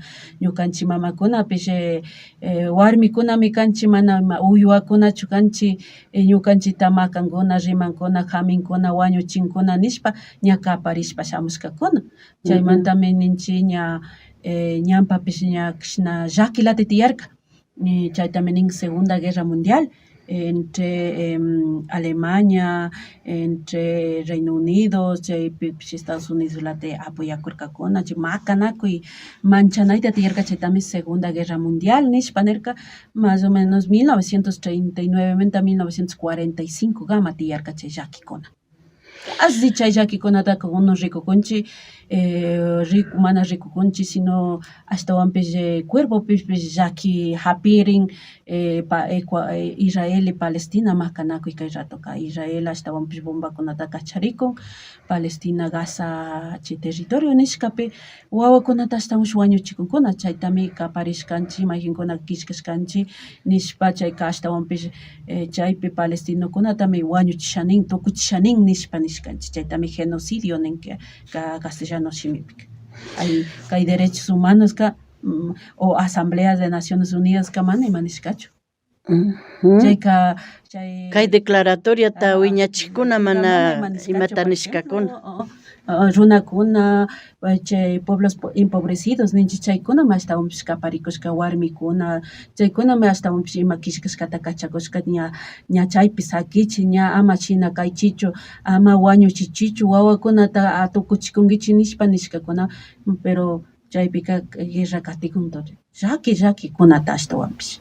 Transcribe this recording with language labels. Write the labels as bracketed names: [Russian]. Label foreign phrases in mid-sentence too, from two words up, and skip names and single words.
[Quechua] Ñukanchik mamakunapish warmikunami kanchik mana uywakunachu kanchik ñukanchikta makankuna, rimankuna, haminkuna, wañuchinkuna nishpa ña kaparishpa shamushkakuna. Chaymantami ninchik ña ñanpapish ña kashna llakilata tiyarka. Chaytami nin Segunda Guerra Mundial entre Alemania, entre Reino Unido, Estados Unidos late apoyakurkakuna, makanakuy manchanayta tiyarka chaytami Segunda Guerra Mundial nishpa nirka, [Spanish] más o menos [Quechua] 1939 menta 1945 gama tiyarka chay llakikuna. Casi chay llakikunataka unos rikukunchik, mana rikukunchik, sino ashtawanpish cuerpopish llaki hapirin, Israel y Palestina makanakuy kay ratoka. Israel ashtawanpish bombakunata kacharikun, Palestina Gaza chay territorio nishkapi wawakunata ashtawanpish wañuchikunkuna, chaytami kaparishkanchik, mayjinkuna kishkashkanchik nishpa chayka ashtawanpish chaypi palestinokunatami wañuchishanin, tukuchishanin nishpa nishkanchik, chaytami genocidio ninka castellano shimipi. Kay [Spanish] derechos humanos o asambleas de Naciones Unidas [Quechua] mana ima nishkachu. Chayka Kay declaratoria ta wiñachikuna mana imata nishkakuna. Runakuna, chay [Spanish] pueblos empobrecidos [Quechua] ninchik chaykunami ashtawanpish kaparikushka warmikuna, chaykunami ashtawanpish ima kishkashkata kachakushka ña chaypi sakichik, ña ama shina kaychichu, ama wañuchichichu wawakunata tukuchikunkichik nishpa nishkakuna, pero chaypika guerra katikun llakikunata ashtawanpish.